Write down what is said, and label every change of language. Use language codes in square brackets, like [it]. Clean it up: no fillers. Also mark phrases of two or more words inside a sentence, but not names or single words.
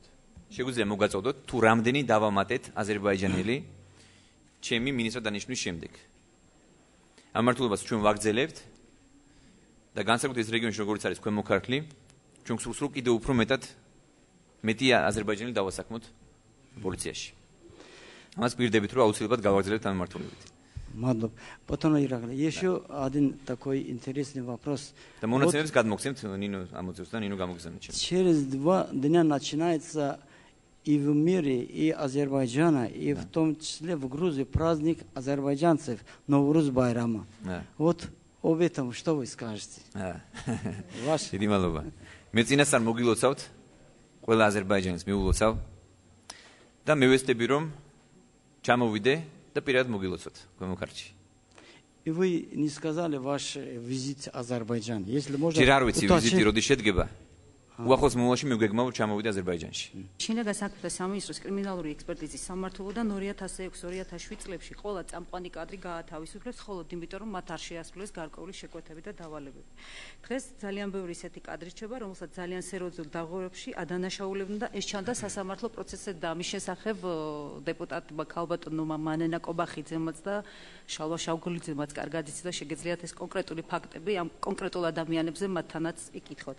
[ka] შეგვიძლია მოგაწოდოთ თუ რამდენი დავამატეთ აზერბაიჯანელი ჩემი მინისტრად დანიშნვის შემდეგ. ამ მართლობას ჩვენ ვაგრძელებთ და განსაკუთრებით ეს რეგიონში როგორც არის ქვემო ქართლი, ჩვენ სულ კიდევ უფრო მეტი აზერბაიჯანელი დავასაქმოთ პოლიციაში. ამას პირდებით რომ აუცილებლად გავაგრძელებთ ამ მართლობებით. [ru] Мадлоб. Потом Ираклий. Еще один такой интересный вопрос. [ka] Да, монацемებს გადმოგცემთ ნინო ამოწევს და ნინო გამოგზავნეთ ჩემს. [ru] Через 2 дня начинается и в мире, и Азербайджана, и в том числе в Грузии праздник азербайджанцев Новруз Байрама. Вот об этом что вы скажете? Ваш. [ka] დიდი მადლობა. მე წინასწარ მოგილოცავთ ყველა აზერბაიჯანის მიულოცავ და მევესწრები რომ ჩამოვიდე და პირადად მოგილოცოთ ქვემო ქართლში. [ru] И вы не сказали ваш визит в Азербайджан. Если можно. [ka] ჯერ არ ვიცი ვიზიტი როდის შედგება. უახლოს მომავალში მე ვგეგმავ ჩამოვიდე აზერბაიჯანში. შინაგან საქმეთა სამინისტროს კრიმინალური ექსპერტიზის სამმართველოდან 2006-2007 წლებში ყველა წამყვანი კადრი გაათავისუფლეს მხოლოდ იმიტომ რომ მათ არ შეასრულეს გარკვეული შეკვეთები და დავალებები. დღეს ძალიან ბევრი ისეთი კადრი რჩება, რომელსაც ძალიან სერიოზულ დაღუპვებში ადანაშაულებდნენ და ეს ჩანდა სასამართლო პროცესზე და ამის შესახებ დეპუტატმა ქალბატონმა მანენა კობახიძემაც და შალვა შავგულიძემაც კარგად იცოდა შეგეძლიათ ეს კონკრეტული ფაქტები ამ კონკრეტულ ადამიანებზე მათთანაც იკითხოთ.